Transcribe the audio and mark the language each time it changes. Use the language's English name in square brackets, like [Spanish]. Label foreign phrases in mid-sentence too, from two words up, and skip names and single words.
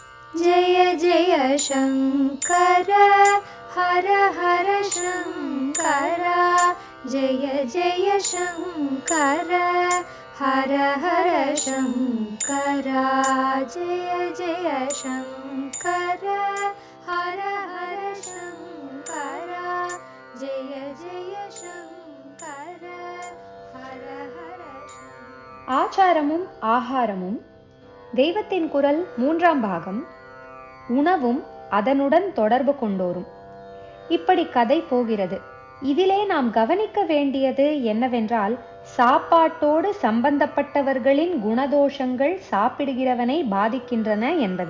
[Sanskrit] जय जय शङ्कर हर हर शङ्कर जय जय शङ्कर हर हर शङ्कर जय जय शङ्कर हर हर शङ्कर जय जय शङ्कर हर हर [Tamil] ஆச்சாரமும் ஆகாரமும் தெய்வத்தின் குரல் 3ஆம் பாகம். உணவும் அதனுடன் தொடர்பு கொண்டோரும். இப்படி கதை போகிறது. இதிலே நாம் கவனிக்க வேண்டியது என்னவென்றால், சாப்பாட்டோடு சம்பந்தப்பட்டவர்களின் குணதோஷங்கள் சாப்பிடுகிறவனை பாதிக்கின்றன என்பதே.